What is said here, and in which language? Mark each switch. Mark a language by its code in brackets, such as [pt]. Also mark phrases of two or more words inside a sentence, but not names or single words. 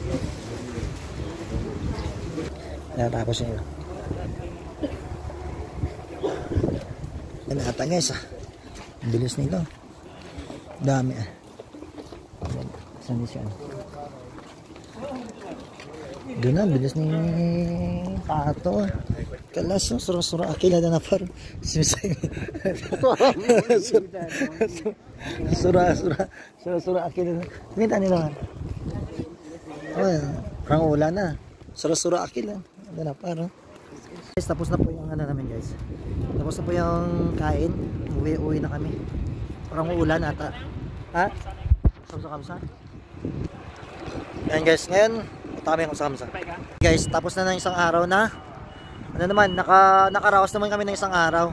[tl] Natapos niya. Yan ata guys ah. Ang bilis nito. Dami ah. Saan siya? Doon na, bilis ni Pato. Kalas, sura-sura akila na par. Sura-sura akila na. Minta nila. Parang ulan na. Sura-sura akila. Ano na par. Guys, tapos na po yung ano namin guys. Tapos na po yung kain. Uwi na kami. Parang ulan ata. Ha? Kamsa-kamsa. Ayan guys, ngayon kami kung saan. Guys, tapos na ng isang araw na. Ano naman, nakaraos naman kami ng isang araw.